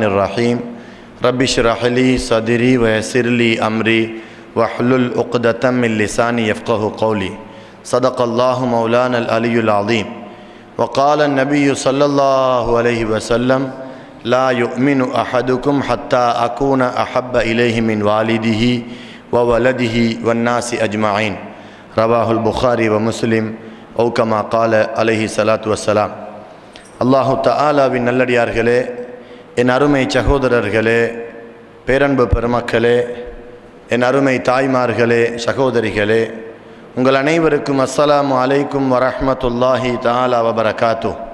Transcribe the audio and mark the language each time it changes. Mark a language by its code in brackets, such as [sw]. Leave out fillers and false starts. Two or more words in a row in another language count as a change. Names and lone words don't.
[ar] الرحيم رب اشرح لي صدري ويسر لي أمري واحلل عقدة من لساني يفقه قولي صدق الله مولانا العلي العظيم وقال النبي صلى الله عليه وسلم لا يؤمن أحدكم حتى أكون أحب إليه من والده وولده والناس أجمعين رواه البخاري و مسلم كما قال عليه الصلاة والسلام. [ta] அல்லாஹு தஆலாவின் நல்லடியார்களே, என் அருமை சகோதரர்களே, பேரன்பு பெருமக்களே, என் அருமை தாய்மார்களே, சகோதரிகளே, உங்கள் அனைவருக்கும் [ar] السلام عليكم ورحمة الله تعالى و بركاته.